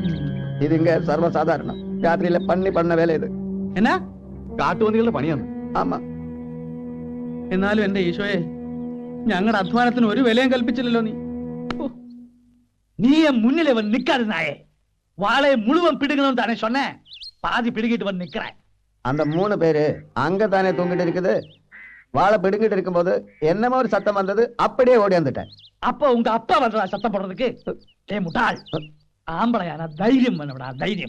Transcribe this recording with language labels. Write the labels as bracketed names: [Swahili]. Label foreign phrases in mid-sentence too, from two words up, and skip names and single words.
[Tamil] இது இங்க சர்வசாதாரணம். ராத்திரியில பண்ண வேலை இது. [Malayalam] എന്നാ? കാട്ടുപന്നികളുടെ പണിയാണ്. [Tamil] ஆமா. [Malayalam] എന്നാലും എന്റെ ഈശോയെ, ഞങ്ങളുടെ അധ്വാനത്തിന് ഒരു വിലയും കൽപ്പിച്ചില്ലല്ലോ നീ. [Tamil] நீ என் முன்னிலை வந்து நிக்காது நாயே. வாழை முழுவன் பிடுங்கணும் தானே சொன்னேன். பாதி பிடுங்கிட்டு வந்து நிக்கிறேன். அந்த 3 பேரு அங்க தானே தூங்கிட்டு இருக்குது. வாழை பிடுங்கிட்டு இருக்கும்போது என்னமோ ஒரு சத்தம் வந்தது. அப்படியே ஓடி வந்துட்டேன். அப்ப உங்க அப்பா வந்தா சத்தம் போடுறதுக்கு? ஏ முட்டாள், ஆம்பளையான தைரியம் வேணும்டா, தைரியம்.